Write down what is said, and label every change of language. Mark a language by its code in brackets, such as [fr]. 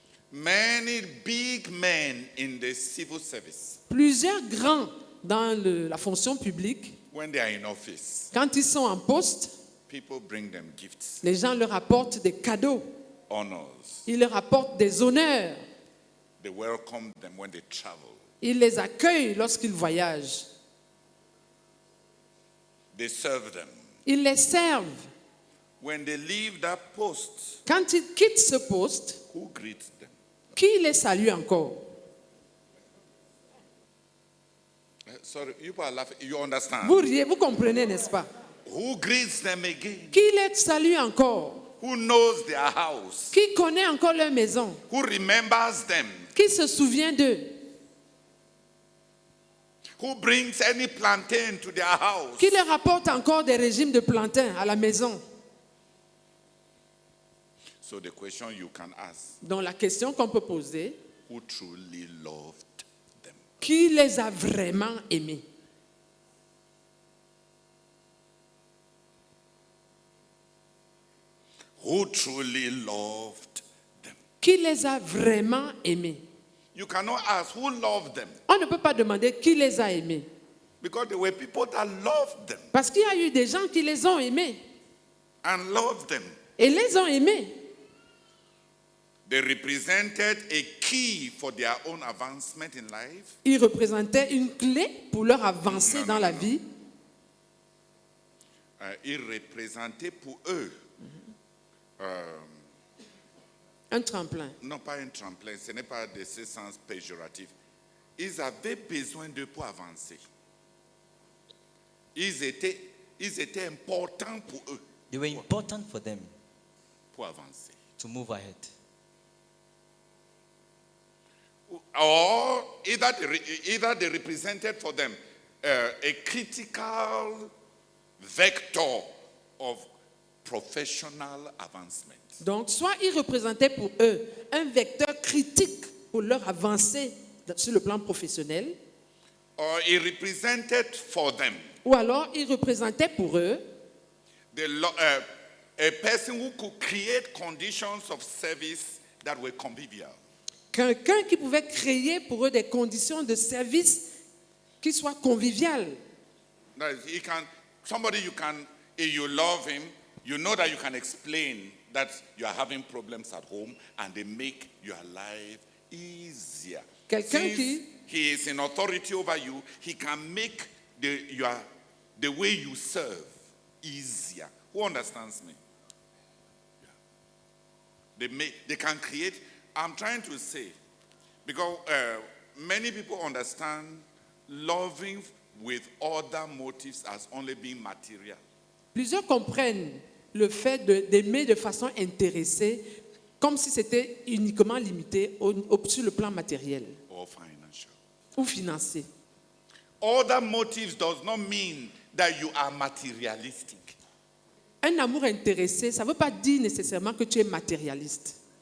[en] many big men in the civil service, [fr] plusieurs grands dans la fonction publique, [en] when they are in office, [fr] quand ils sont en poste, [en] people bring them gifts, [fr] les gens leur apportent des cadeaux, [en] honors. [fr] ils leur apportent des honneurs, [en] They welcome them when they travel. [fr] ils les accueillent lorsqu'ils voyagent, [en] They serve them. [fr] ils les servent. [en] When they leave that post, [fr] Quand ils quittent ce poste, [en] who greets them? [fr] Qui les salue encore? [en] Sorry, you are laughing. You understand? [fr] Vous riez, vous comprenez, n'est-ce pas? [en] Who greets them again? [fr] Qui les salue encore? [en] Who knows their house? [fr] Qui connaît encore leur maison? [en] Who remembers them? [fr] Qui se souvient d'eux? [en] Who brings any plantain to their house? [fr] Qui leur apporte encore des régimes de plantain à la maison? [en] So the question you can ask, [fr] Donc la question qu'on peut poser, [en] who truly loved them? [fr] qui les a vraiment aimés? [en] Who truly loved them? [fr] Qui les a vraiment aimés? [en] You cannot ask who loved them, [fr] On ne peut pas demander qui les a aimés. [en] because there were people that loved them [fr] Parce qu'il y a eu des gens qui les ont aimés [en] and loved them. [fr] et les ont aimés. [en] They represented a key for their own advancement in life. [fr] Ils représentaient une clé pour leur avancée dans la vie. Ils représentaient pour eux, Un tremplin. non pas un tremplin, ce n'est pas de ce sens péjoratif. Ils avaient besoin d'eux pour avancer. Ils étaient importants pour eux [en] They were important for them [fr] pour avancer. [en] to move ahead. Or either they represented for them a critical vector of professional advancement. [fr] Donc, soit ils représentaient pour eux un vecteur critique pour leur avancée sur le plan professionnel, [en] Or it represented for them [fr] ou alors ils représentaient pour eux [en] a person who could create conditions of service that were convivial. [fr] quelqu'un qui pouvait créer pour eux des conditions de service qui soient conviviales. [en] That is, somebody if you love him, you know that you can explain that you are having problems at home and they make your life easier. [fr] Quelqu'un [en] Since [fr] qui- [en] he is in authority over you, he can make the way you serve easier. Who understands me? Yeah. They can create. I'm trying to say, because many people understand loving with other motives as only being material. [fr] Plusieurs comprennent le fait d'aimer de façon intéressée comme si c'était uniquement limité sur le plan matériel [en] Or financial. [fr] ou financier. [en] Other motives does not mean that you are materialistic. [fr] Un amour intéressé, ça ne veut pas dire nécessairement que tu es matérialiste.